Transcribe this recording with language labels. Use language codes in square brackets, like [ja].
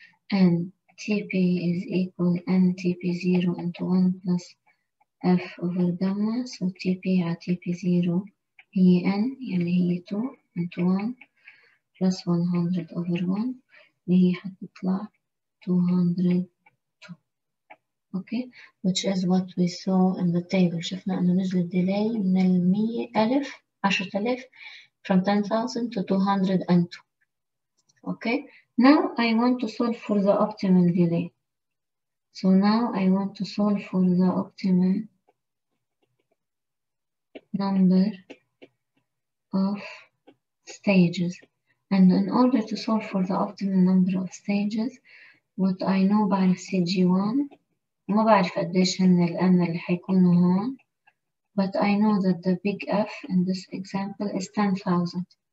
[en] And Tp is equal ntp0 into 1 plus f over gamma. So Tp على Tp0 هي n اللي هي 2 into 1 plus 100 over 1 [ar] اللي هي حتطلع [en] 202. Okay, which is what we saw in the table. [ar] شفنا إنه نزل الديلي من 100,000 10,000 [en] from 10,000 to 202. Okay, now I want to solve for the optimal delay. So now I want to solve for the optimal number of stages. And in order to solve for the optimal number of stages, what I know [ar] بعرف CG1 ما بعرف قديش هن الان اللي حيكونوا هون, [en] but I know that the big F in this example is 10,000.